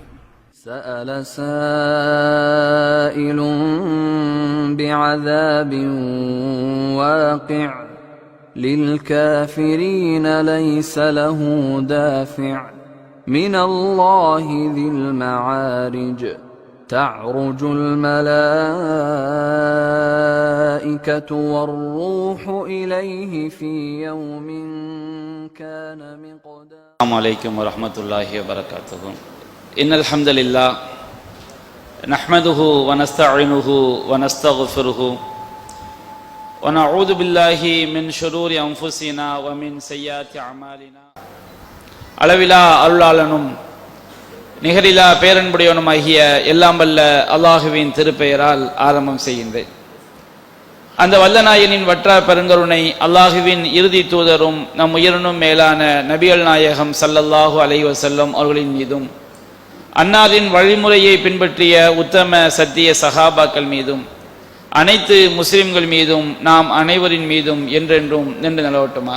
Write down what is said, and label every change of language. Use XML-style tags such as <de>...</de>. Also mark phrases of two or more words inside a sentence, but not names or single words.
<ar>سأل سائل بعذاب واقع للكافرين ليس له دافع من الله ذي المعارج تعرج الملائكة والروح إليه في يوم كان مقداره. السلام عليكم ورحمة الله وبركاته. إن الحمد لله نحمده ونستعينه ونستغفره ونعوذ بالله من شرور أنفسنا ومن سيئات أعمالنا.</ar> <ta>அளவிலா அருளாளனும் நிகரிலா பேரன்புடையவனுமாகிய எல்லாம் வல்ல அல்லாஹுவின் திருப்பெயரால் ஆரம்பம் செய்கின்றேன். அந்த வல்லநாயனின் வற்றா பெருங்கருணை அல்லாஹுவின் இறுதி தூதரும் நம் உயிரினும் மேலான நபிகள் நாயகம்</ta> <ar>صلى الله عليه وسلم</ar> <ta>அவர்களின் மீதும் அன்னாரின் வழிமுறையை பின்பற்றிய உத்தம சத்திய சஹாபாக்கள் மீதும் அனைத்து முஸ்லிம்கள் மீதும் நாம் அனைவரின் மீதும் என்றென்றும் நின்று நிலவட்டுமாக.</ta>